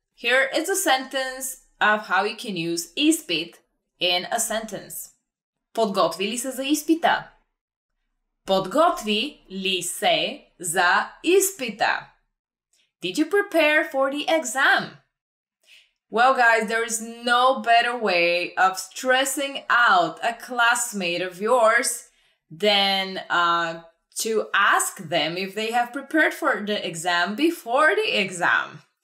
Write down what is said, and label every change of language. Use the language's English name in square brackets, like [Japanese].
[English] Here is a sentence of how you can use изпит in a sentence. [Bulgarian] Подготви ли се за изпита? Подготви ли се за изпита? [English] Did you prepare for the exam? Well, guys, there is no better way of stressing out a classmate of yours than to ask them if they have prepared for the exam before the exam.